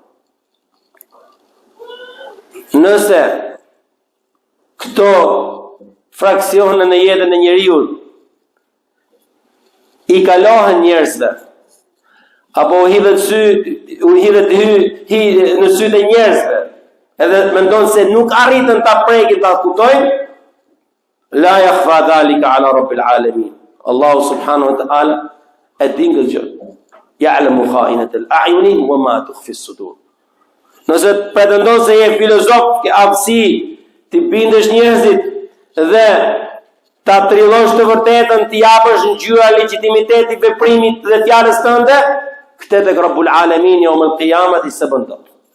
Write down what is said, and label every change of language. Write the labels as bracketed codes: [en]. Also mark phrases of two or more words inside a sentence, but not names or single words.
[sq] Nëse këto fraksione në jetën e njeriu i kalohen njerëzve, apo në sytë e njerëzve, edhe mendon se nuk arritën ta prekin ta kuptojnë, [ar] لا يخفى ذلك على رب العالمين. [sq] Allahu [ar] سبحانه وتعالى [sq] e din këtë gjë. [ar] يعلم خائنة الأعين وما تخفي الصدور. [sq] Nëse pretendon se je filozof, ke aftësi të bindesh njerëzit dhe ta trillosh të vërtetën, të japësh ngjyra legjitimiteti veprimit dhe fjalës tënde, këtë tek [ar] رب العالمين يوم القيامة [sq] se bën dot.